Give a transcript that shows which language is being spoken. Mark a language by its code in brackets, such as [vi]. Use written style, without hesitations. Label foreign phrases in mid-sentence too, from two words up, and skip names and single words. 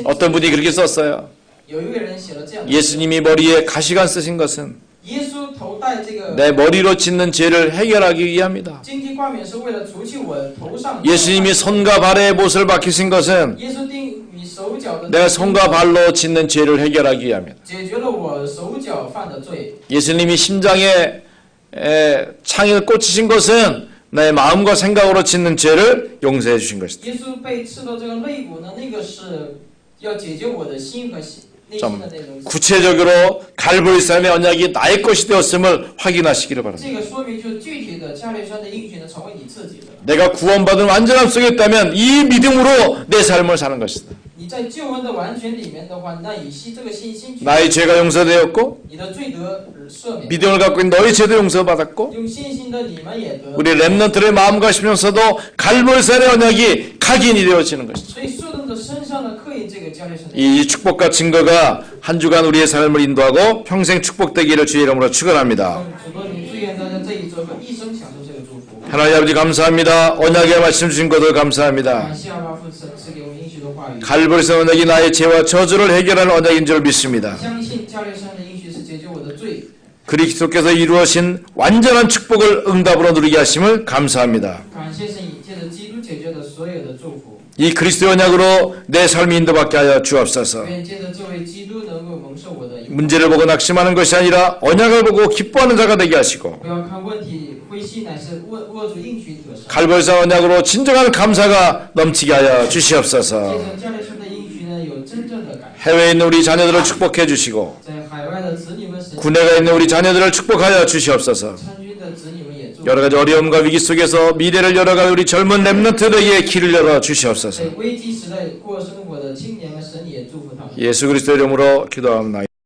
[ko] 어떤 분이 그렇게 썼어요. [zh] 有一位人写了这样的： [ko] 예수님이 머리에 가시관 쓰신 것은 [zh] 耶稣头戴这个 [ko] 내 머리로 짓는 죄를 해결하기 위함이다. [zh] 荆棘冠冕，是为了除去我头上。 [ko] 예수님이 손과 발에 못을 박히신 것은 [zh] 耶稣钉你手脚的， [ko] 내 손과 발로 짓는 죄를 해결하기 위함이다. [zh] 解决了我手脚犯的罪。 [ko] 예수님이 심장에 창을 꽂히신 것은 내 마음과 생각으로 짓는 죄를 용서해 주신 것이다. [zh] 耶稣被刺到这个肋骨呢，那个是要解决我的心和内心的内容。 [ko] 구체적으로 갈보리 산의 언약이 나의 것이 되었음을 확인하시기를 바랍니다. [zh] 这个说明就具体的加略山的应许呢，成为你自己的。 [ko] 내가 구원받은 완전함 속에 있다면 이 믿음으로 내 삶을 사는 것이다. [zh] 你在救恩的完全里面的话，那以这个信心去， [ko] 나의 죄가 용서되었고 [zh] 你的罪得赦免。 [ko] 믿음을 갖고 있는 너희 죄도 용서받았고 [zh] 用信心的你们也得。 [ko] 우리 렘넌트의 마음가시면서도 갈보리 산의 언약이 각인이 되어지는 것이다. [zh] 所以受动的身上呢，刻印这个加略山的。 [ko] 이 축복과 증거가 한 주간 우리의 삶을 인도하고 평생 축복되기를 주의 이름으로 축원합니다. [zh] 主多你祝愿大家这一周和一生享受这个祝福。 [ko] 하나님 아버지 감사합니다. 언약의 말씀 주신 것을 감사합니다. [zh] 感谢阿爸父赐给我们应许的话语。 [ko] 갈보리 산 언약이 나의 죄와 저주를 해결하는 언약인 줄 믿습니다. [zh] 相信加略山的应许是解决我的罪。 [ko] 그리스도께서 이루어신 완전한 축복을 응답으로 누리게 하심을 감사합니다. [zh] 感谢神以借着基督解决的所有的祝福。 [ko] 이 그리스도의 언약으로 내 삶이 인도받게 하여 주옵소서. [zh] 愿借着这位基督能够蒙受我的引导。 [ko] 문제를 보고 낙심하는 것이 아니라 언약을 보고 기뻐하는 자가 되게 하시고 [zh] 不要看问题灰心，乃是握住应许得胜。 [ko] 갈보리산 언약으로 진정한 감사가 넘치게 하여 주시옵소서. [zh] 借着加略山的应许呢，有真正的感谢。 [ko] 해외에 있는 우리 자녀들을 축복해 주시고 [zh] 在海外的子女们，神 [ko] 군에가 있는 우리 자녀들을 축복하여 주시옵소서. [zh] 参军的子女们也祝福。 [ko] 여러 가지 어려움과 위기 속에서 미래를 열어갈 우리 젊은 렘넌트들에게 길을 열어 주시옵소서. [zh] 在危机时代过生活的青年们，神也祝福他们。 [ko] 예수 그리스도 이름으로 기도합니다.